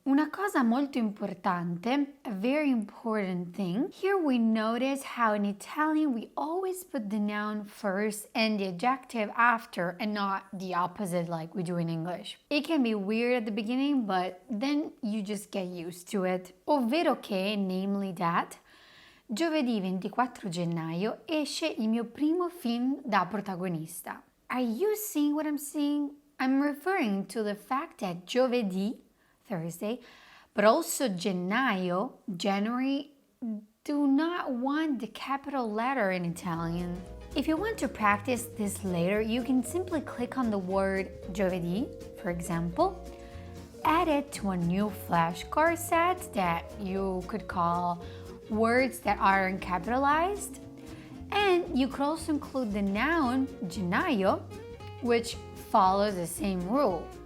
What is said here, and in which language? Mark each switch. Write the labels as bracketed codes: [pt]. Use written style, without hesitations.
[it] Una cosa molto importante, [en] a very important thing. Here we notice how in Italian we always put the noun first and the adjective after and not the opposite like we do in English. It can be weird at the beginning, but then you just get used to it. [it] Ovvero che, [en] namely that, [it] giovedì 24 gennaio esce il mio primo film da protagonista. [en] Are you seeing what I'm seeing? I'm referring to the fact that giovedì, Thursday, but also gennaio, January, do not want the capital letter in Italian. If you want to practice this later, you can simply click on the word giovedì, for example, add it to a new flashcard set that you could call words that aren't capitalized, and you could also include the noun gennaio, which follows the same rule.